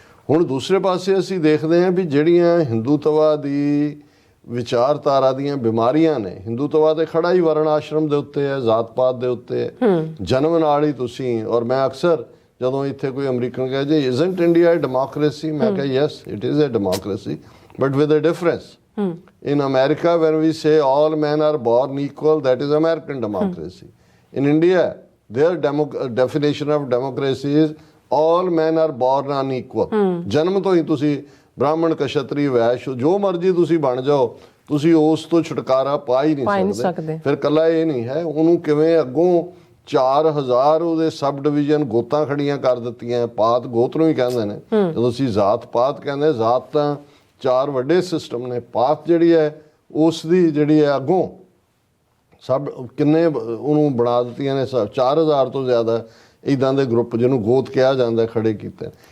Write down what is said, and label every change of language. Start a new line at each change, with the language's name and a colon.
Punjabi: ਔਰ ਦੂਸਰੇ ਪਾਸੇ ਅਸੀਂ ਦੇਖਦੇ ਹਾਂ ਵੀ ਜਿਹੜੀਆਂ ਹਿੰਦੂਤਵਾ ਦੀ ਵਿਚਾਰਧਾਰਾ ਦੀਆਂ ਬਿਮਾਰੀਆਂ ਨੇ, ਹਿੰਦੂਤਵਾ ਤੇ ਖੜਾ ਹੀ ਵਰਣ ਆਸ਼ਰਮ ਦੇ ਉੱਤੇ ਹੈ, ਜ਼ਾਤ ਪਾਤ ਦੇ ਉੱਤੇ ਹੈ, ਜਨਮ ਨਾਲ ਹੀ ਤੁਸੀਂ। ਔਰ ਮੈਂ ਅਕਸਰ ਜਦੋਂ ਇੱਥੇ ਕੋਈ ਅਮਰੀਕਨ ਕਹੇ ਜੀ
English: isn't India a democracy,
Punjabi: ਮੈਂ ਕਿਹਾ
English: Yes it is a democracy but with a difference. In America, when we say all men are born equal, that is American democracy. In India, their definition of democracy is all men are born unequal.
Punjabi: ਜਨਮ ਤੋਂ ਹੀ ਤੁਸੀਂ ਬ੍ਰਾਹਮਣ, ਕਸ਼ਤਰੀ, ਵੈਸ਼ ਜੋ ਮਰਜ਼ੀ ਤੁਸੀਂ ਬਣ ਜਾਓ, ਤੁਸੀਂ ਉਸ ਤੋਂ ਛੁਟਕਾਰਾ ਪਾ ਹੀ ਨਹੀਂ ਸਕਦੇ। ਫਿਰ ਕੱਲਾ ਇਹ ਨਹੀਂ ਹੈ, ਉਹਨੂੰ ਕਿਵੇਂ ਅੱਗੋਂ 4000 ਉਹਦੇ ਸਬ ਡਿਵੀਜ਼ਨ ਗੋਤਾਂ ਖੜੀਆਂ ਕਰ ਦਿੱਤੀਆਂ। ਪਾਤ ਗੋਤ ਨੂੰ ਹੀ ਕਹਿੰਦੇ ਨੇ, ਜਦੋਂ ਅਸੀਂ ਜ਼ਾਤ ਪਾਤ ਕਹਿੰਦੇ, ਜ਼ਾਤ ਤਾਂ 4 ਵੱਡੇ ਸਿਸਟਮ ਨੇ, ਪਾਤ ਜਿਹੜੀ ਹੈ ਉਸ ਦੀ ਜਿਹੜੀ ਹੈ ਅੱਗੋਂ ਸਭ ਕਿੰਨੇ ਉਹਨੂੰ ਬਣਾ ਦਿੱਤੀਆਂ ਨੇ, 4000 ਤੋਂ ਜ਼ਿਆਦਾ ਇੱਦਾਂ ਦੇ ਗਰੁੱਪ ਜਿਹਨੂੰ ਗੋਤ ਕਿਹਾ ਜਾਂਦਾ ਖੜੇ ਕੀਤੇ।